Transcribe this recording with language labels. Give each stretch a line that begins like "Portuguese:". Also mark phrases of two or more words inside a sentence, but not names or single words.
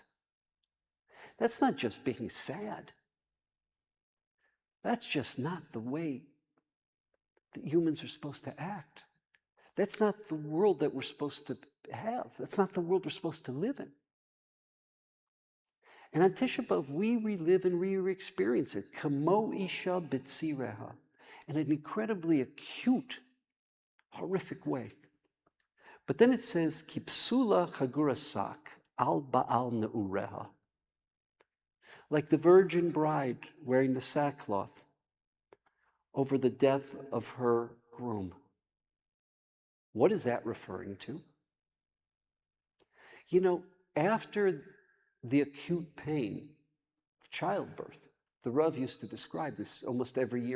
English: That's not just being sad. That's just not the way that humans are supposed to act. That's not the world that we're supposed to have. That's not the world we're supposed to live in. And on Tisha B'Av, we relive and re-experience it.
Hebrew: כמו אשה בציריה.
English: In an incredibly acute, horrific way. But then it says,
Hebrew: וכבתולה חגורת שק על בעל נעוריה.
English: Like the virgin bride wearing the sackcloth over the death of her groom. What is that referring to? After the acute pain of childbirth, the Rav used to describe this almost every year.